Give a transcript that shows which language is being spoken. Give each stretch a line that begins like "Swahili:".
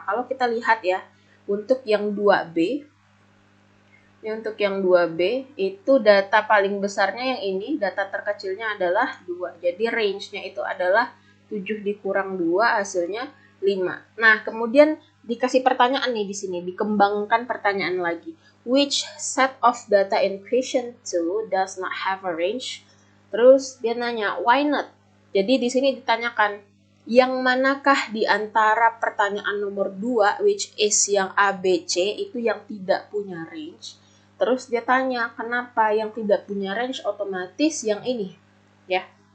Indonesian: Kalau kita lihat ya, untuk yang 2B, untuk yang 2B itu data paling besarnya yang ini, data terkecilnya adalah 2. Jadi range-nya itu adalah 7 dikurang 2 hasilnya 5. Nah, kemudian dikasih pertanyaan nih di sini, dikembangkan pertanyaan lagi.
English: Which set of data in question 2 does not have a range?
Indonesian: Terus dia nanya,
English: why not?
Indonesian: Jadi di sini ditanyakan, yang manakah di antara pertanyaan nomor 2, which is yang A, B, C, itu yang tidak punya range? Terus dia tanya, kenapa yang tidak punya range? Otomatis yang ini, ya.